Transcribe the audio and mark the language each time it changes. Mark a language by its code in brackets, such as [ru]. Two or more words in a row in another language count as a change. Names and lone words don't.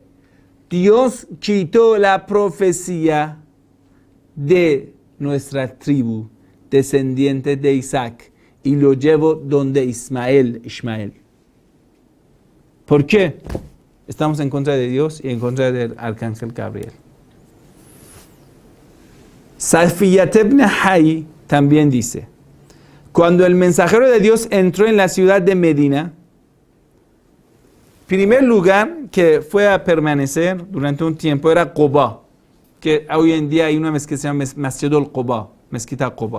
[es] Dios quitó la profecía de nuestra tribu, descendiente de Isaac, y lo llevó donde Ismael. ¿Por qué? Estamos en contra de Dios y en contra del arcángel Gabriel. Safiyat ibn Hayy también dice, cuando el mensajero de Dios entró en la ciudad de Medina, primer lugar que fue a permanecer durante un tiempo era Quba, que hoy en día hay una mezquita que se llama Masjidul Quba, mezquita Quba.